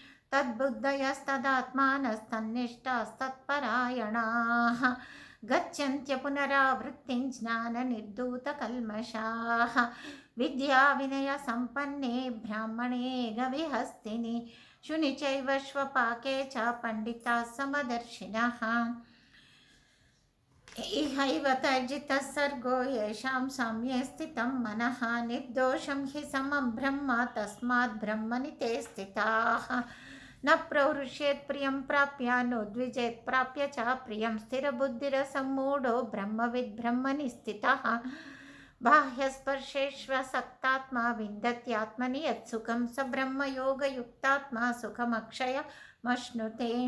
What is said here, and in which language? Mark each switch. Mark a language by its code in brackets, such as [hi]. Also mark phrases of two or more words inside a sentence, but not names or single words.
[sa] తద్బుద్ధయస్తదాత్మానస్తన్నిష్టాస్తత్పరాయణాః గచ్చన్త్య పునరావృత్తిం జ్ఞాననిర్ధూతకల్మషాః. విద్యా వినయ సంపన్నే బ్రాహ్మణే గవిహస్తిని శుని చైవ శ్వపాకే చ పండితాః సమదర్శినః. ఇహైవ తర్జితః సర్గో యేషాం సామ్యే స్థితం మనః. నిర్దోషం హి సమం బ్రహ్మ తస్మాత్ బ్రహ్మణి తే స్థితాః. న ప్రవృష్యేత్ ప్రియం ప్రాప్య నోద్విజేత్ ప్రాప్య చ ప్రియం. స్థిరబుద్ధిరసమ్మూఢో బ్రహ్మవిద్ బ్రహ్మణి స్థితః. బాహ్యస్పర్శేష్వసక్తాత్మా విందత్యాత్మని యత్సుఖం. స బ్రహ్మయోగయుక్తాత్మా సుఖమక్షయమశ్నుతే.